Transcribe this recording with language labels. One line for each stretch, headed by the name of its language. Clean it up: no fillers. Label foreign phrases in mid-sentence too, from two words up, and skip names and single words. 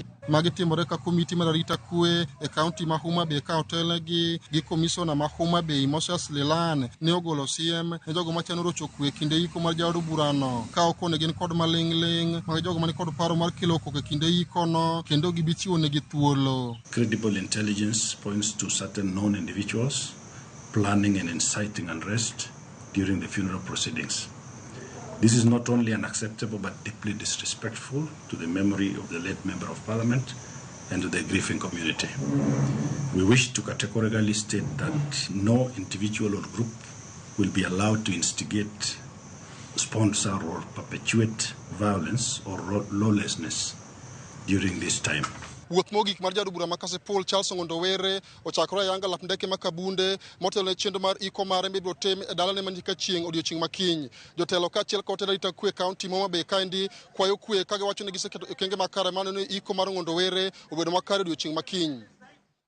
Luo (Kenya and Tanzania): Magi timore ka komiti mar arita kwe e kaunti ma Homa Bay ka otel gi komisona ma Homa Bay Moses Lelan ne ogolo siem ne jogo machano rocho kwe kinde iko mar jaod bura no ka okone gin kod maling'ling mag jogo mani kod paro mar kelo koko e kinde iko no kendo gibichiwo ne gi thuolo.
English: Credible intelligence points to certain known individuals planning and inciting unrest during the funeral proceedings. This is not only unacceptable but deeply disrespectful to the memory of the late Member of Parliament and to the grieving community. We wish to categorically state that no individual or group will be allowed to instigate, sponsor or perpetuate violence or lawlessness during this time.
Luo (Kenya and Tanzania): Wuoth mogik mar jaod bura ma Kasipul Charles Ng'ondowere ochakore ayanga lap ndeke ma Kabunde motelo ne chenro mar iko mare mibiro tim e dalane man Kachien odiechieng' makiny. Jotelo kaachiel kod jotelo arita kwe kaunti ma Homa Bay kaendi kwayo kwe ka giwacho ni giseketo okenge makare mar neno ni iko mar Ng'ondowere obedo makare odiechieng' makiny.